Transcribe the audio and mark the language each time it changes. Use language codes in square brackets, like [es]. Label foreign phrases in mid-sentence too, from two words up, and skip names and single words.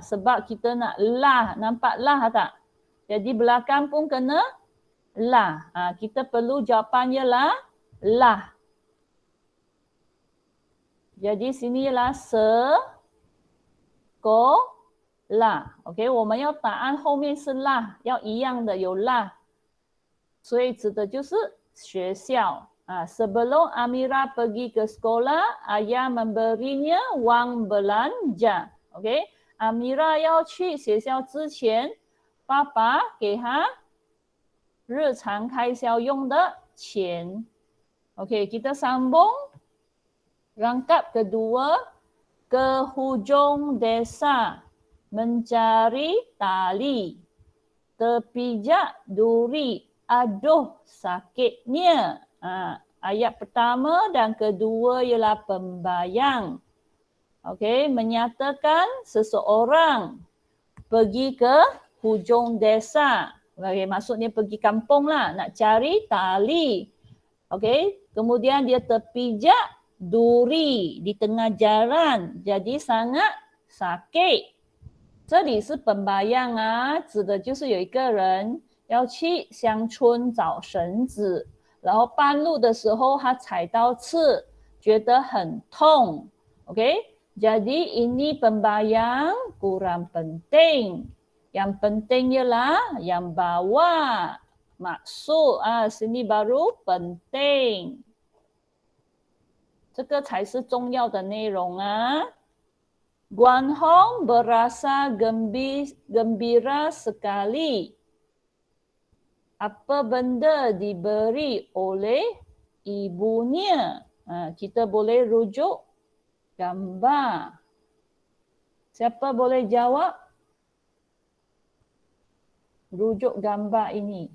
[ms] Sebab kita nak lah. Nampak lah tak? Jadi belakang pun kena lah. Kita perlu jawapan ialah lah. Jadi sini ialah sekolah. [zh] OK， 我们要答案后面是啦，要一样的有啦，所以指的就是学校。 [ms] Sebelum Amira pergi ke sekolah, ayah memberinya wang belanja. [zh] OK， Amira 要去学校之前，爸爸给她日常开销用的钱。OK, [ms] kita sambung. Rangkap kedua, ke hujung desa mencari tali. Terpijak duri, aduh sakitnya. Ayat pertama dan kedua ialah pembayang. Okey, menyatakan seseorang pergi ke hujung desa. Okey, maksudnya pergi kampung lah, nak cari tali. Okey, kemudian dia terpijak duri di tengah jalan, jadi sangat sakit. [zh] 这里是本白样啊，指的就是有一个人要去乡村找绳子，然后半路的时候他踩到刺，觉得很痛。OK， [ms] jadi ini pembayang kurang penting. Yang penting ialah yang bawah. Maksud sini baru penting. [zh] 这个才是重要的内容啊。 [ms] Guan Hong berasa gembira sekali. Apa benda diberi oleh ibunya? Kita boleh rujuk gambar. Siapa boleh jawab? Rujuk gambar ini.